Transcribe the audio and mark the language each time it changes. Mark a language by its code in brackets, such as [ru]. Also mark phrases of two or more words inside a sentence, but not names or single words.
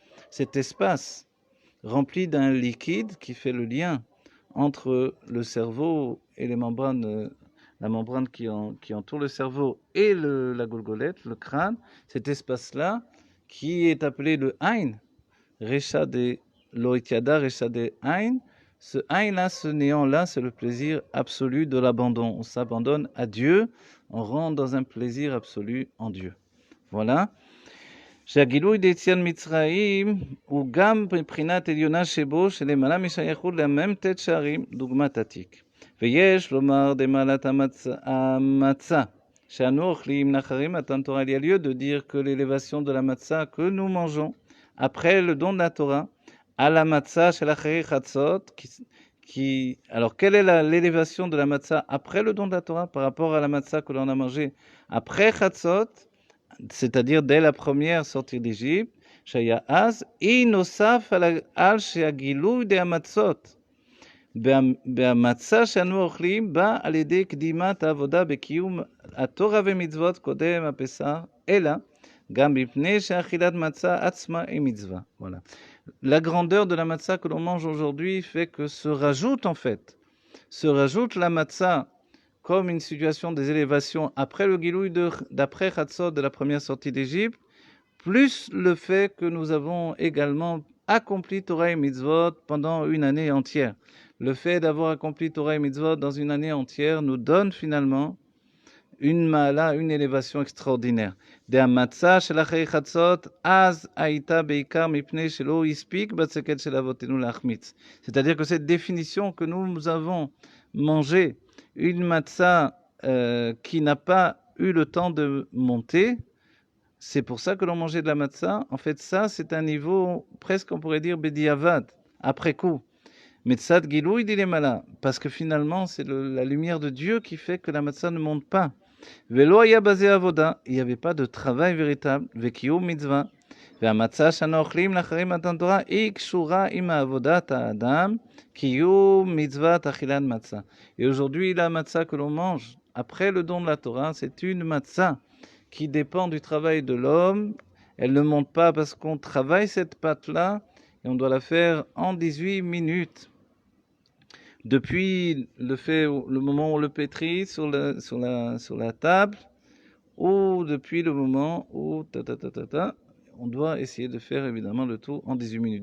[fr] cet espace rempli d'un liquide qui fait le lien entre le cerveau et les membranes, la membrane qui entoure le cerveau et la golgolette, le crâne, cet espace-là qui est appelé le Ain, Recha de Loïtiada, Recha de Ain. Ce Ain-là, ce néant-là, c'est le plaisir absolu de l'abandon. On s'abandonne à Dieu, on rentre dans un plaisir absolu en Dieu. voilà. [he] שהגילוי דיציאת מצרים הוא גם מבחינת עליונה שבו שלמעלה משייכות למ"ט שערים דוגמת עתיק. ויש לומר דמעלת המצה שאנו אוכלים לאחרי מתן תורה. [fr] Il y a lieu de dire que l'élévation de la matzah que nous mangeons après le don de la Torah à la matzah [he] של אחרי חצות [fr] alors quelle est l'élévation de la matzah après le don de la Torah par rapport à la matzah que l'on a mangée après Chatzot, c'est-à-dire dès la première sortie d'Égypte, [he] שהיה אז, היא נוסף על שהגילוי דהמצות בהמצה שאנו אוכלים בא על ידי קדימת העבודה בקיום התורה ומצוות קודם הפסח, אלא גם מפני שאכילת מצה עצמה היא מצווה. [fr] Voilà. La grandeur de la matzah que l'on mange aujourd'hui fait que se rajoute la matzah comme une situation des élévations après le Gilouï d'après Chatzot de la première sortie d'Égypte, plus le fait que nous avons également accompli Torah et Mitzvot pendant une année entière. Le fait d'avoir accompli Torah et Mitzvot dans une année entière nous donne finalement une ma'ala, une élévation extraordinaire. [he] דהמצה של אחרי חצות, אז הייתה בעיקר מפני שלא הספיק בצקת של אבותינו להחמיץ. [fr] C'est-à-dire que cette définition que nous avons mangé une matzah qui n'a pas eu le temps de monter, c'est pour ça que l'on mangeait de la matzah. En fait, ça, c'est un niveau, presque on pourrait dire, bediavad, après coup. [he] מצד גילוי דלמעלה, [fr] parce que finalement, c'est la lumière de Dieu qui fait que la matzah ne monte pas. [he] ולא היה בזה עבודה, [fr] il n'y avait pas de travail véritable. [he] וקיום מצוה, והמצה שאנו אוכלים לאחרי מתן תורה היא קשורה עם עבודת האדם, קיום מצוות אכילת מצה. [fr] Et aujourd'hui, la matzah que l'on mange après le don de la Torah, c'est une matzah qui dépend du travail de l'homme. Elle ne monte pas parce qu'on travaille cette pâte-là et on doit la faire en 18 minutes. Depuis le moment où on le pétrit sur la table, ou depuis le moment où on doit essayer de faire évidemment le tout en 18 minutes.